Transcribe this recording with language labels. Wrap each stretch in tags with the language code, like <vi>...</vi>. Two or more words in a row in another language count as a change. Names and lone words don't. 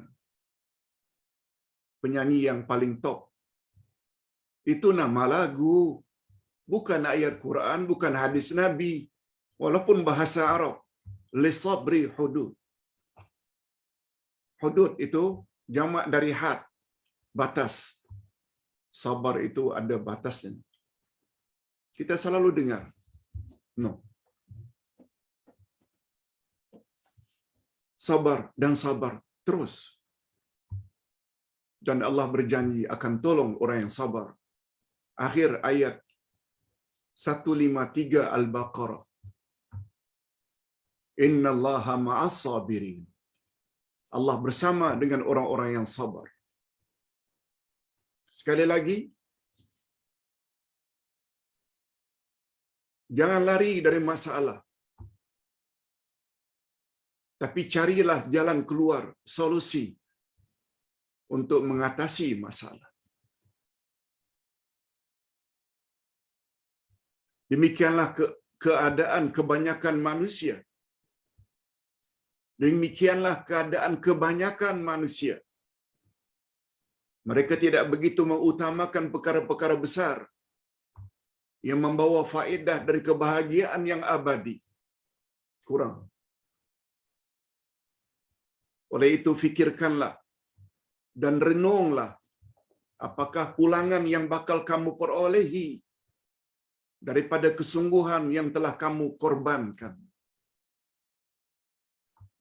<ms>Penyanyi yang paling top. Itu nama lagu. Bukan ayat Quran, bukan hadis Nabi. Walaupun bahasa Arab.</ms> <ar>للصبر حدود.</ar> <ms>Hudud itu jamak dari had. Batas. Sabar itu ada batasnya. Kita selalu dengar. No. Sabar dan sabar terus. Dan Allah berjanji akan tolong orang yang sabar. Akhir ayat 153 Al-Baqarah.</ms> <ar>إن الله مع الصابرين.</ar> <ms>Allah bersama dengan orang-orang yang sabar. Sekali lagi, jangan lari dari masalah. Tapi carilah jalan keluar, solusi untuk mengatasi masalah. Demikianlah keadaan kebanyakan manusia. Demikianlah keadaan kebanyakan manusia. Mereka tidak begitu mengutamakan perkara-perkara besar yang membawa faedah dari kebahagiaan yang abadi. Kurang. Oleh itu fikirkanlah dan renunglah apakah pulangan yang bakal kamu perolehi daripada kesungguhan yang telah kamu korbankan.</ms>